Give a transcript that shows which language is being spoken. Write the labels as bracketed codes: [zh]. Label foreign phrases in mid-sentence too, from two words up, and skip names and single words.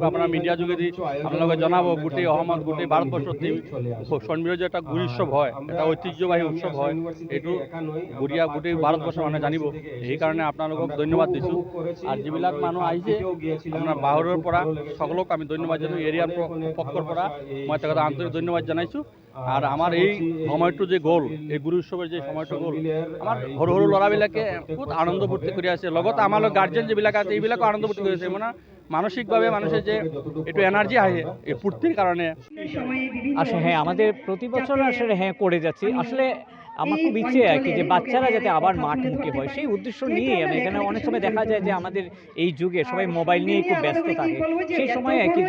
[as] আপোনাৰ মিডিয়া যোগেদি আপোনালোকে জনাব গোটেই অসমত গোটেই ভাৰতবৰ্ষত সন্মিলন যে এটা গুড়ি উৎসৱ হয় এটা ঐতিহ্যবাহী উৎসৱ হয় এইটো গুড়িয়া গোটেই ভাৰতবৰ্ষৰ মানুহে জানিব সেইকাৰণে আপোনালোকক ধন্যবাদ দিছোঁ আৰু যিবিলাক মানুহ আহিছে আপোনাৰ বাহিৰৰ পৰা সকলোক আমি ধন্যবাদ জনাইছোঁ এৰিয়াৰ পক্ষৰ পৰা মই তেখেতক আন্তৰিক ধন্যবাদ জনাইছোঁ আর আমার এই সময়টো যে গ'ল এই গুড়ি উৎসৱৰ যে সময়টো গ'ল আমাৰ সৰু সৰু ল'ৰাবিলাকে বহুত আনন্দ ফূৰ্তি কৰি আছে লগত আমাৰ গাৰ্জেন যিবিলাক আছে এইবিলাকো আনন্দ ফূৰ্তি কৰি আছে মানে [bn] মানসিকভাবে মানুষের যে একটু এনার্জি আহে এই ফুর্তির কারণে আসলে হ্যাঁ আমাদের প্রতি বছর আসলে হ্যাঁ করে যাচ্ছি আসলে আমার খুব ইচ্ছে আর কি যে বাচ্চারা যাতে আবার মাঠমুখী হয় সেই উদ্দেশ্য নিয়ে আমি এখানে অনেক সময় দেখা যায় যে আমাদের এই যুগে সবাই মোবাইল নিয়ে খুব ব্যস্ত থাকে সেই সময় আর কি যে